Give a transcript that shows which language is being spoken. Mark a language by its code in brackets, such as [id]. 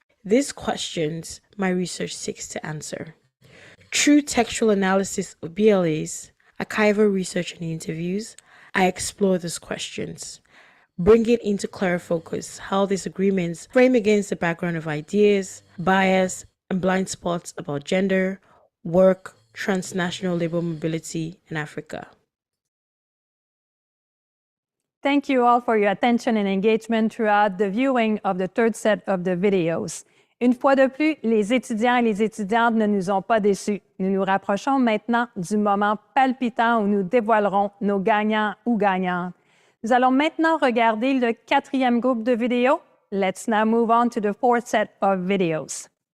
[en] These questions my research seeks to answer. Through textual analysis of BLAs, archival research and interviews, I explore these questions, bringing into clearer focus how these agreements frame against the background of ideas, bias, and blind spots about gender, work, transnational labor mobility in Africa. Thank you all for your attention and engagement throughout the viewing of the third set of the videos. [fr] Une fois de plus, les étudiants et les étudiantes ne nous ont pas déçus. Nous nous rapprochons maintenant du moment palpitant où nous dévoilerons nos gagnants ou gagnantes. Nous allons maintenant regarder le quatrième groupe de vidéos. [en] Let's now move on to the fourth set of videos.